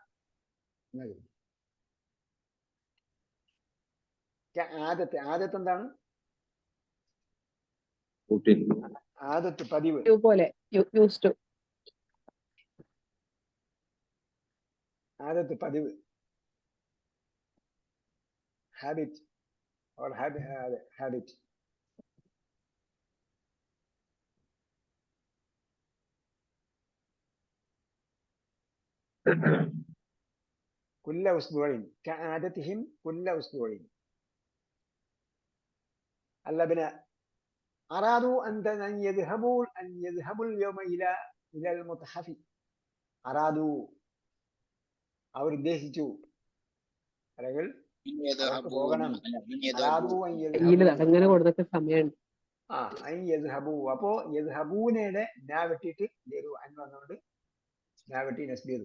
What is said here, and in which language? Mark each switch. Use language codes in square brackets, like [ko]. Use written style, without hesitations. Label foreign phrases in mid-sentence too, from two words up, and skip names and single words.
[ml] ആദത്ത് എന്താണ്? ആദത്ത് പതിവ് പോലെ. ആദത്ത് പതിവ്, [en] habit or habit. [ar] كل أسبوع كعادتهم كل أسبوع. الأبناء أرادوا أن يذهبوا اليوم إلى المتحف. [ml] أرادوا അവർ ഉദ്ദേശിച്ചു, അല്ലെങ്കിൽ പോകണം. അങ്ങനെ കൊടുത്തൊക്കെ സമയമുണ്ട്. അപ്പോ യദ്ഹബൂനയുടെ നാ വെട്ടിയിട്ട് അൻ വന്നുകൊണ്ട് നാ വെട്ടി നസ്ബ് ചെയ്തു.